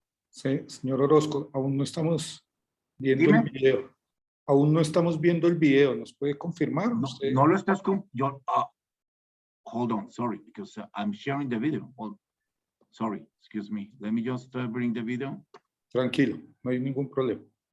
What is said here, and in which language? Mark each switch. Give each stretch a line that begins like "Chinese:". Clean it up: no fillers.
Spanish: Sí, señor Orozco, aún no estamos viendo Dime. el video. Aún no estamos viendo el video. ¿Nos puede confirmar? No, Usted... no lo estás con yo.
English: Hold on, sorry, because I'm sharing the video. Sorry, excuse me. Let me just bring the video.
Spanish: Tranquilo, no hay ningún problema.